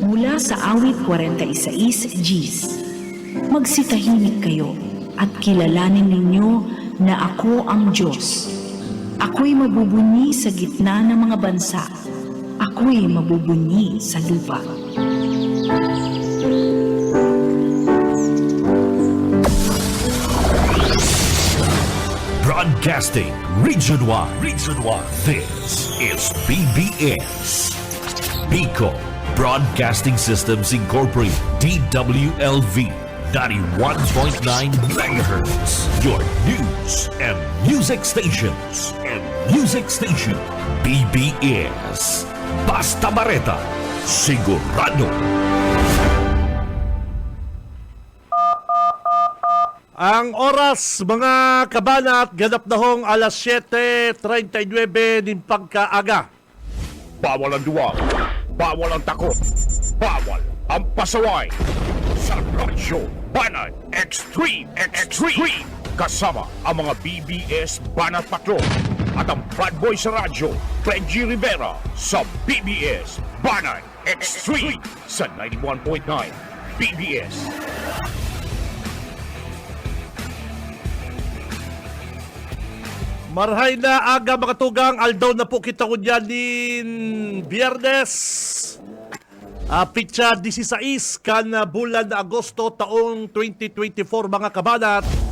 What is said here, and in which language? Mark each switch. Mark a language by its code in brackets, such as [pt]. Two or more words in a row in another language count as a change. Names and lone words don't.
[tl] Mula sa awit 46 Gs, magsitahimik kayo at kilalanin ninyo na ako ang Diyos. Ako'y mabubunyi sa gitna ng mga bansa. Ako'y mabubunyi sa lupa. [en] Broadcasting Region 1. This is BBS. Bicol Broadcasting Systems Incorporated. DWLV 91.9 MHz. Your news and music stations. [bik] BBS. Basta Bareta. Sigurado. [tl] Ang oras, mga kabanat, ganap na hong alas 7:39 din pagkaaga. Bawal ang duwag, bawal ang takot, bawal ang pasaway. Sa Radyo Banat Extreme. Kasama ang mga BBS Banat Patrol at ang Bad Boy sa radyo, Benji Rivera sa BBS Banat Extreme sa 91.9 BBS. [bik] Marhay na aga mga tugang, aldaw na po kita ko dyan din Biyernes. Pitsa 16 kan bulan na Agosto taong 2024 mga kabanat.